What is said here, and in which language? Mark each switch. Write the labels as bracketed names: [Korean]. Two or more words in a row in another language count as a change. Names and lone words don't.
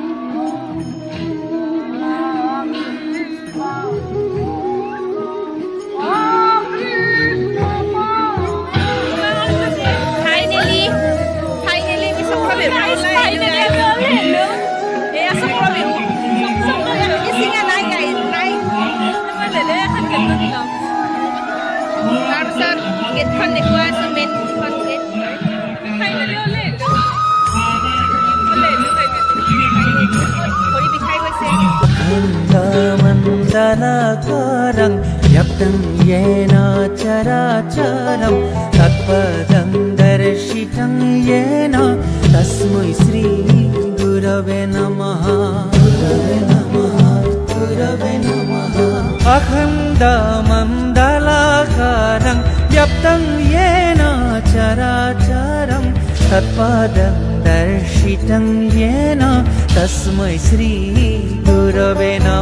[Assamese] ফাইনেলি আমি চক্ৰবেহু এয়া চক্ৰবেহু চিঙা নাই গাইজ নাই। তাৰপিছত গেটখন দেখুৱাই আছো, [English] main gate. [Assamese] ভৰি বিষাই গৈছে। [Sanskrit] मण्डलाकारं व्याप्तं येन चराचरं तत्पदं दर्शितं येन तस्मै श्री गुरवे नमः। अखण्डमण्डलाकारं व्याप्तं येन चराचरं तत्पदं दर्शितं येन तस्मै श्री गुरवे नमः।